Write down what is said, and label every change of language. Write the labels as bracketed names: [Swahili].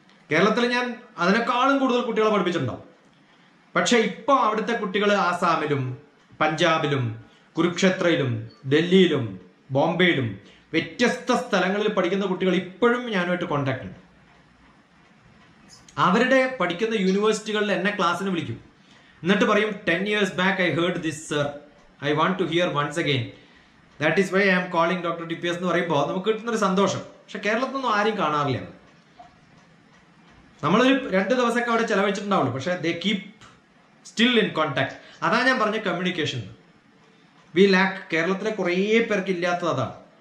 [Malayalam] കേരളത്തിൽ ഞാൻ അതിനേക്കാളും കൂടുതൽ കുട്ടികളെ പഠിപ്പിച്ചിട്ടുണ്ടാവും. പക്ഷെ ഇപ്പൊ അവിടുത്തെ കുട്ടികൾ ആസാമിലും പഞ്ചാബിലും കുരുക്ഷേത്രയിലും ഡൽഹിയിലും ബോംബെയിലും വ്യത്യസ്ത സ്ഥലങ്ങളിൽ പഠിക്കുന്ന കുട്ടികൾ ഇപ്പോഴും ഞാനുമായിട്ട് കോണ്ടാക്ട് ഉണ്ട്. അവരുടെ പഠിക്കുന്ന യൂണിവേഴ്സിറ്റികളിൽ എന്നെ ക്ലാസ്സിന് വിളിക്കും. എന്നിട്ട് പറയും [English] 10 years back I heard this sir, I want to hear once again, that is why I am calling Dr. [Malayalam] TPS എന്ന് പറയുമ്പോൾ നമുക്ക് കിട്ടുന്നൊരു സന്തോഷം. പക്ഷെ കേരളത്തിലൊന്നും ആരും കാണാറില്ല. നമ്മളൊരു 2 ദിവസമൊക്കെ അവിടെ ചെലവഴിച്ചിട്ടുണ്ടാവുള്ളൂ. പക്ഷെ [English] They keep still in contact. [Malayalam] അതാ ഞാൻ പറഞ്ഞ [English] Communication we lack. [Malayalam] കേരളത്തിലെ കുറേ പേർക്ക് ഇല്ലാത്തത് അതാണ്.